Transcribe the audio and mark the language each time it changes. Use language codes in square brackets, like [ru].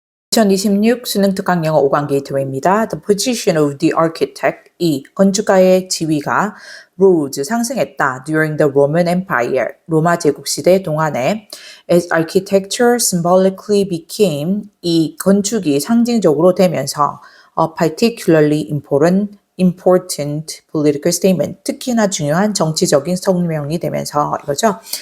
[ko] 2026 수능 특강 영어 5강 게이트웨이입니다. [en] The position of the architect, [ko] 이 건축가의 지위가 [en] rose, [ko] 상승했다. [en] During the Roman Empire, [ko] 로마 제국 시대 동안에 [en] as architecture symbolically became, [ko] 이 건축이 상징적으로 되면서 [en] a particularly important political statement, [ko] 특히나 중요한 정치적인 성명이 되면서 이거죠.